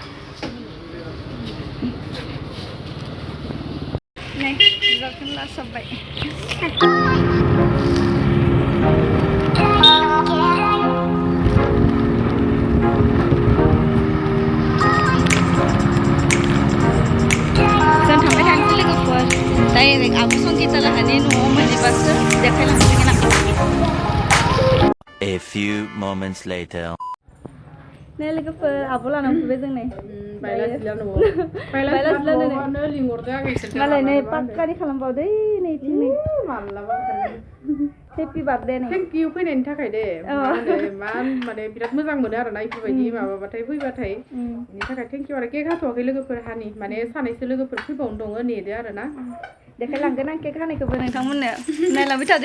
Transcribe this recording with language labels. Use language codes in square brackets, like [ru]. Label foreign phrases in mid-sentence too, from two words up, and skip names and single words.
[brx] नै बिबारखौनो लासाबबाय जों थांबाय थानोसै लोगोफोर डाइरेक्ट आब' संगिता लाहानि न'आव मोनहैबासो देखायलांसिगोन आं [en] A few moments later. [brx] नै लोगोफोर आब' लानानै फैबाय जों नै मालाय नै पाक्कारि खालामबावदे नैथिं नै [en] happy birthday [brx] नै [en] thank you [brx] फैनायनि थाखाय दे माने बिराद मोजां मोनो आरो ना इफोरबायदि माबाबाथाय फैबाथाय बेनि थाखाय [en] thank you [brx] आरो केक हाथ'वाखै लोगोफोर हानि माने सानैसो लोगोफोर फैबावनो दङ नेदो आरो ना देखायलांगोन आं केक हानायखौबो नोंथांमोननो नायलांबाय थादो